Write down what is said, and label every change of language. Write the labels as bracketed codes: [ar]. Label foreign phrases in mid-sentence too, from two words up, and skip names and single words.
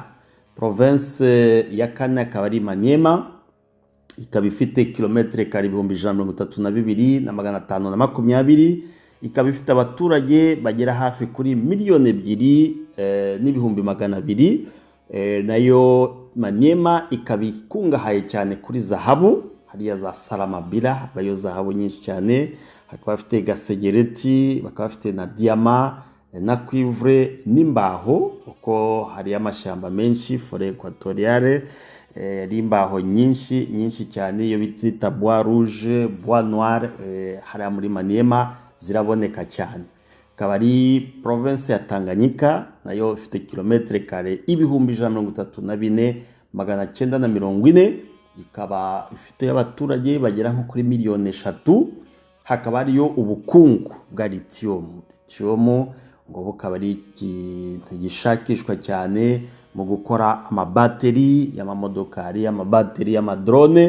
[rw] Province ya kane akaba ari Maniema, ikaba ifite kilometre kare 132,520, ikaba ifite abaturage bagera hafi kuri miliyoni 2,200,000. Nayo Maniema ikaba ikungahaye cyane kuri zahabu, hariya za Salamabila habayo zahabu nyinshi cyane. Hakaba bafite gasegereti, bakaba bafite na diama na cuivre n'imbaho, uko hari amashamba menshi, [fr] forêt équatoriale, [rw] rimbaho nyinshi cyane, iyo bita [fr] bois rouge, bois noir, [rw] hariya muri Maniema ziraboneka cyane. Akaba ari province ya Tanganyika, nayo ifite kilometre kare 134,940, ikaba ifite abaturage bagera nko kuri miliyoni 3. Hakaba ariyo ubukungu bwa lithium ngo bukaba ari ikintu gishakishwa cyane mu gukora amabateri y'amamodokari, amabateri y'amadrone.